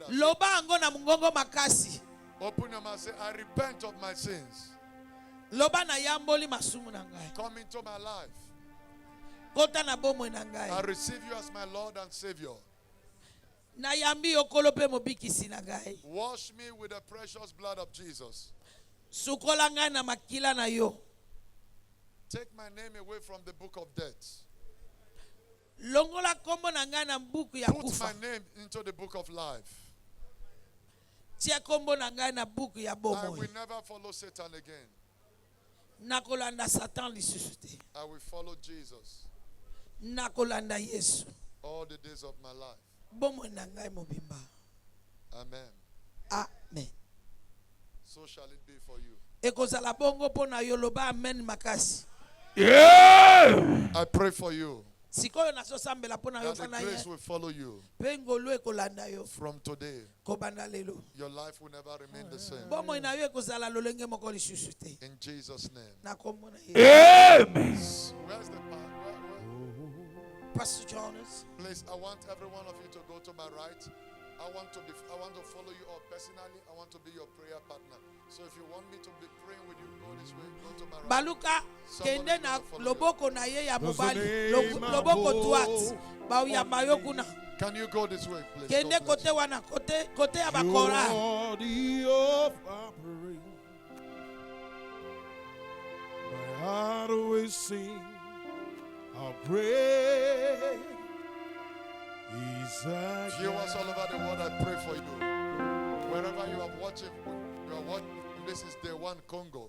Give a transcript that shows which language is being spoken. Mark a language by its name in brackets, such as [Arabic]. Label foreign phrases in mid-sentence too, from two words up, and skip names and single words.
[Lingala] Loba ango na mungongo makasi. [English] Open your mouth. Say, I repent of my sins. [Lingala] Loba nayamboli masumu na ngai. [English] Come into my life. [Lingala] Kota na bomoi na [English] I [Lingala] ngai. [English] receive you as my Lord and Savior. [Lingala] Nayambi okolo pe mobikisi na ngai. [English] Wash me with the precious blood of Jesus. [Lingala] Sukola ngai na makila na yo. [English] Take my name away from the book of death. [Lingala] Longola kombo na ngai na buku ya [English] Put [Lingala] kufa. [English] my name into the book of life. [Lingala] Tia kombo na ngai na buku ya [English] I [Lingala] bomoi. [English] will never follow Satan again. [Lingala] Nakolanda Satan lisusu te. [English] I will follow Jesus [Lingala] Nakolanda Yesu. [English] all the days of my life. [Lingala] Bomoi na ngai mobimba. [English] Amen. Amen. So shall it be for you. [Lingala] Ekozala bongo po na yo loba amen makasi. [English] I pray for you [Lingala] Sikoyo nasosambela po na yo [English] that the [Lingala] fana [English] grace [Lingala] ye. [English] will follow you [Lingala] Pe ngolu ekolanda yo. [English] from today. [Lingala] Kobanda lelo. [English] Your life will never remain the same. [Lingala] Bomoi na yo ekozala lolenge moko lisusu te. [English] In Jesus' name. [Lingala] Na kombo na Yesu. [English] Where's the part? Pastor Jonas. Please, I want every one of you to go to my right. I want to follow you up personally. I want to be your prayer partner. So if you want me to be praying with you, go this way. Go to my right. [Lingala] Baluka kende na loboko na ye ya [English] There's a [Lingala] mobali. [English] name [Lingala] Loboko [English] above [Lingala] droite. Ba uyamba yo kuna. [English] Can you go this way, please? [Lingala] Kende [English] God bless [Lingala] kote [English] you. [Lingala] wana kote ya [English] You [Lingala] bakora. [English] are the of our praise. My heart always sing how great is thy Viewers all over the world, I pray for you. Wherever you are watching, this is day one Congo.